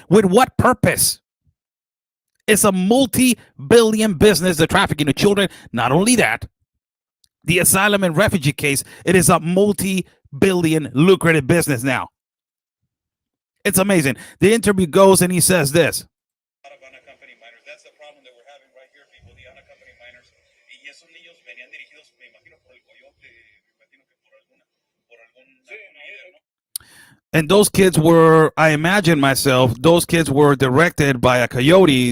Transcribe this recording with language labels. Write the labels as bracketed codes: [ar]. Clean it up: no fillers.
[en] With what purpose? It's a multi-billion business, the trafficking of children. Not only that, the asylum and refugee case, it is a multi-billion lucrative business now. It's amazing. The interview goes and he says this. Unaccompanied minors. That's the problem that we're having right here, people. The unaccompanied minors. [es] Y esos niños venían dirigidos, me imagino, por el coyote, me imagino que por algún líder, ¿no? [en] And those kids were, I imagine myself, those kids were directed by a coyote.